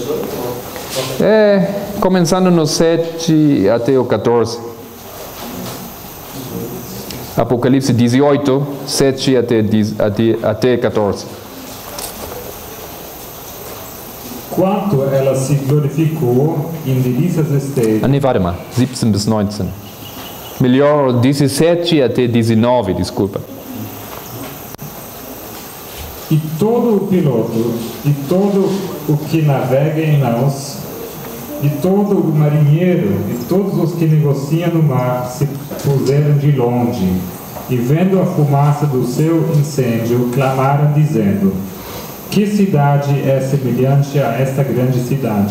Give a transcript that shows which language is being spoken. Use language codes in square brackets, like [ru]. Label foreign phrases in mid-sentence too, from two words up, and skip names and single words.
[pt] Começando no 7 até o 14. Apocalipse 18, 7 até 14. Quanto ela se glorificou em delícias esteve. [de] Warte mal, 17 bis 19. [pt] Melhor 17 até 19, desculpa. E todo o piloto, e todo o que navega em naus, e todo o marinheiro, e todos os que negociam no mar, se puseram de longe, e vendo a fumaça do seu incêndio, clamaram dizendo: que cidade é semelhante a esta grande cidade?